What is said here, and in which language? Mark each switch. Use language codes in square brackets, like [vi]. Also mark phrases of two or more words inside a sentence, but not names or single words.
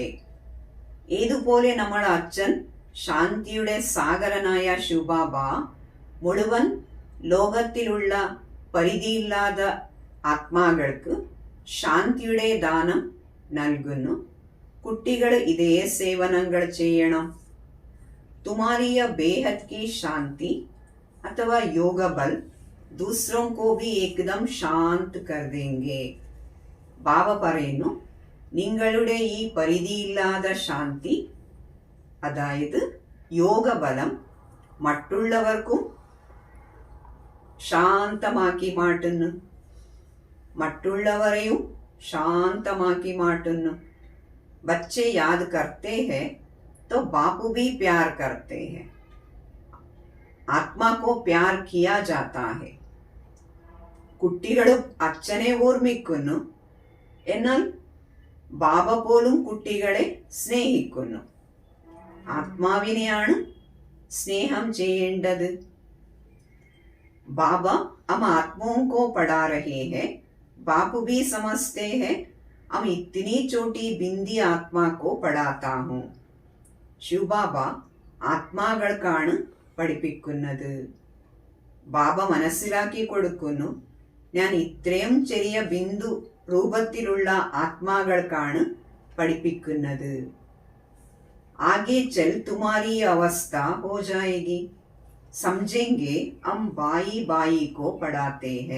[ml] ഏതുപോലെ നമ്മുടെ അച്ഛൻ ശാന്തിയുടെ സാഗരനായ ശിവബാബ മുഴുവൻ ലോകത്തിലുള്ള പരിധിയില്ലാത്ത ആത്മാക്കൾക്ക് ശാന്തിയുടെ ദാനം നൽകുന്നു. കുട്ടികൾ ഇതേ സേവനങ്ങൾ ചെയ്യണം. [hi] तुम्हारी बेहद की शांति अथवा योगबल दूसरों को भी एकदम शांत कर देंगे. [ml] ബാബ പറയുന്നു, നിങ്ങളുടെ ഈ പരിധിയില്ലാത്ത ശാന്തി അതായത് യോഗബലം മറ്റുള്ളവർക്കും ശാന്തമാക്കി മാറ്റുന്നു, മറ്റുള്ളവരെയും ശാന്തമാക്കി മാറ്റുന്നു. [hi] बच्चे याद करते हैं तो बापू भी प्यार करते हैं. आत्मा को प्यार किया जाता है. [ml] കുട്ടികളും അച്ഛനെ ഓർമ്മിക്കുന്നു, എന്നാൽ ബാബ പോലും കുട്ടികളെ സ്നേഹിക്കുന്നു. ആത്മാവിനെയാണ് സ്നേഹം ചെയ്യേണ്ടത്. [hi] ബാബ हम आत्माओं को पढ़ा रहे हैं, बाप भी समझते हैं हम इतनी छोटी बिंदी आत्मा को पढ़ाता हूँ. [ml] ശിവബാബ ആത്മാക്കൾക്കാണ് പഠിപ്പിക്കുന്നത്. ബാബ മനസ്സിലാക്കി കൊടുക്കുന്നു, ഞാൻ ഇത്രയും ചെറിയ ബിന്ദു രൂപത്തിലുള്ള ആത്മാക്കൾക്കാണ് പഠിപ്പിക്കുന്നത്. [hi] आगे चल तुम्हारी अवस्था हो जायेगी, സമझेंगे हम भाई भाई को पढ़ाते हैं.